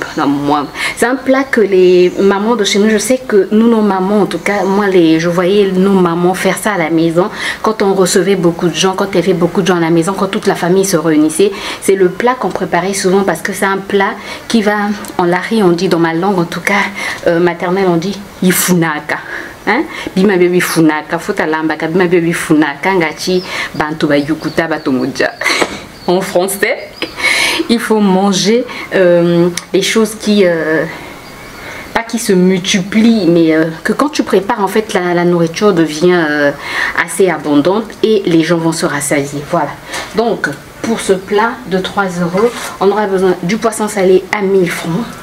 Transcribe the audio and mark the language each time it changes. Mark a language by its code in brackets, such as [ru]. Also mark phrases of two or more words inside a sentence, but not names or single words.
[fr] C'est un plat que les mamans de chez nous, je sais que nous, nos mamans, en tout cas, moi, je voyais nos mamans faire ça à la maison. Quand on recevait beaucoup de gens, quand il y avait beaucoup de gens à la maison, quand toute la famille se réunissait, c'est le plat qu'on préparait souvent parce que c'est un plat qui va, en lari, on dit dans ma langue, en tout cas, maternelle, on dit ifunaka. Hein? [ldi] Bima baby funaka, fotalambaka, bima baby funaka, ngati, bantu ba yukuta, batomoja. [fr] En français, il faut manger les choses qui pas qui se multiplient mais que quand tu prépares en fait la nourriture devient assez abondante et les gens vont se rassasier. Voilà, donc pour ce plat de 3 €, on aura besoin du poisson salé à 1000 francs.